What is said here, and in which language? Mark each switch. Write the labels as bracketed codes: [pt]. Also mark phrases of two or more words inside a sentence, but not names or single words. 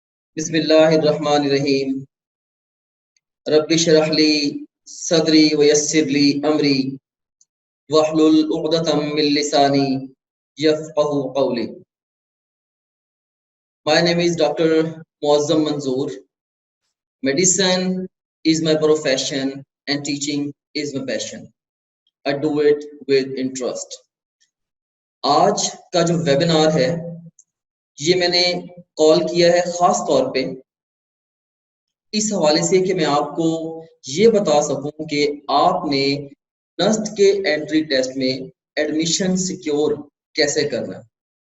[ar] بسم الله الرحمن الرحيم. رب اشرح لي صدري ويسر لي أمري واحلل عقدة من لساني يفقهوا قولي. [en] My name is Dr. Muazzam Manzoor. Medicine is my profession and teaching is my passion. I do it with interest. [ur] آج کا جو ویبینار ہے یہ میں نے کال کیا ہے خاص طور پہ اس حوالے سے کہ میں آپ کو یہ بتا سکوں کہ آپ نے نسٹ کے [en] entry test [ur] میں [en] admission secure [ur] کیسے کرنا ہے.